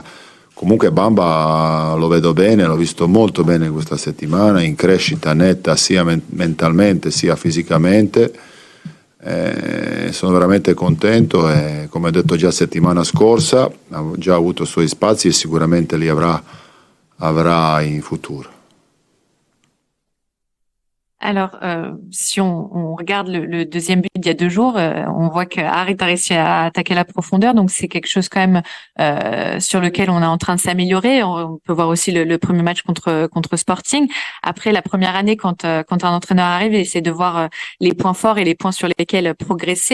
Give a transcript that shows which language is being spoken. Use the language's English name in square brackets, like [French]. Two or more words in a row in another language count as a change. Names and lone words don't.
[Italian] Comunque Bamba lo vedo bene, l'ho visto molto bene questa settimana, in crescita netta sia mentalmente sia fisicamente. Sono veramente contento e, come ho detto già settimana scorsa, ha già avuto i suoi spazi e sicuramente li avrà in futuro. [French] Alors, si on regarde le deuxième but d'il y a 2 jours, on voit que Harit a réussi à attaquer la profondeur, donc c'est quelque chose quand même sur lequel on est en train de s'améliorer. On peut voir aussi le premier match contre Sporting. Après, la première année, quand un entraîneur arrive, il essaie de voir les points forts et les points sur lesquels progresser.